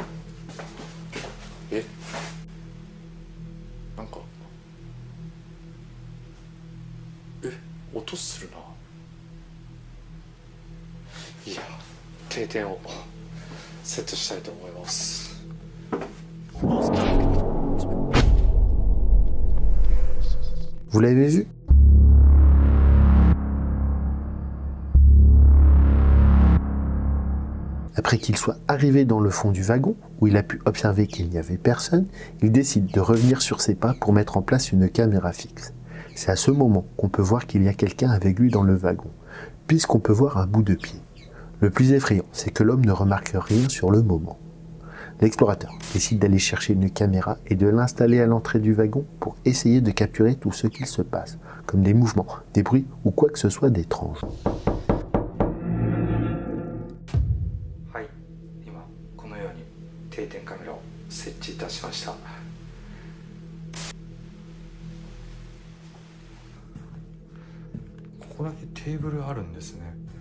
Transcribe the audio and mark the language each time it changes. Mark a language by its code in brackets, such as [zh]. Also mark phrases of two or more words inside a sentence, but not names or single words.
[ja] なんか音するな。いや定点をセットしたいと思います。 [fr] Vous l'avez vu? Après qu'il soit arrivé dans le fond du wagon, où il a pu observer qu'il n'y avait personne, il décide de revenir sur ses pas pour mettre en place une caméra fixe. C'est à ce moment qu'on peut voir qu'il y a quelqu'un avec lui dans le wagon, puisqu'on peut voir un bout de pied. Le plus effrayant, c'est que l'homme ne remarque rien sur le moment. L'explorateur décide d'aller chercher une caméra et de l'installer à l'entrée du wagon pour essayer de capturer tout ce qu'il se passe, comme des mouvements, des bruits ou quoi que ce soit d'étrange. [ja] はい、今このように定点カメラを設置いたしました。ここだけテーブルあるんですね。